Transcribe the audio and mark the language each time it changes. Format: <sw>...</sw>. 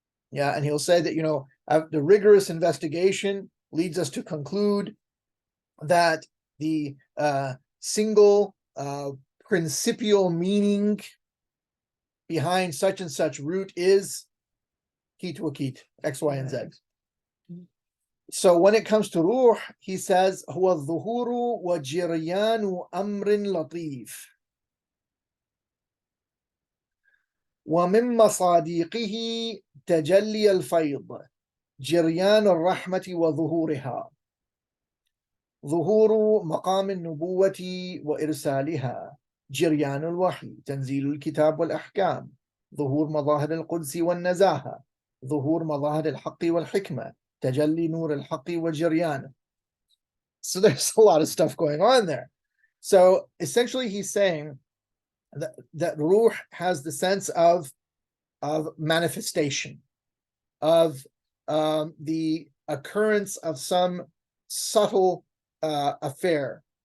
<en>Yeah, and he'll say that, the rigorous investigation leads us to conclude that the single principial meaning behind such and such root is Keet wa Keet, X, Y, and Z. So when it comes to ruh, he says,</en> <ar>هو الظهور وجريان أمر لطيف ومن مصادقه تجلي الفيض جريان الرحمة وظهورها ظهور مقام النبوة وإرسالها جريان الوحي تنزيل الكتاب والأحكام ظهور مظاهر القدس والنزاهة ظهور مظاهر الحق والحكمة تجلي نور الحق وجريان.</ar> <en>So there's a lot of stuff going on there. So essentially he's saying that ruh has the sense of manifestation, of the occurrence of some subtle affair.</en>